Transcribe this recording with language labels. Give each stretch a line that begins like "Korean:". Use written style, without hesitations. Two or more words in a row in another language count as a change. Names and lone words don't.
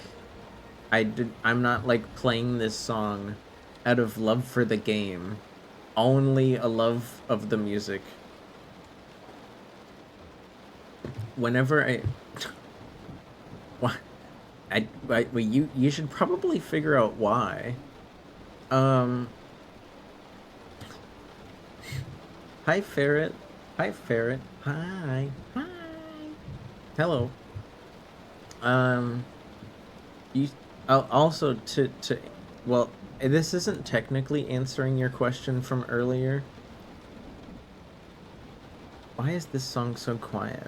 English: I'm not, like, playing this song out of love for the game. Only a love of the music. Whenever I... What? Well, you should probably figure out why. Hi, Ferret. Hi, Ferret. Hi. Hi. Hello. You... Also, well, this isn't technically answering your question from earlier. Why is this song so quiet?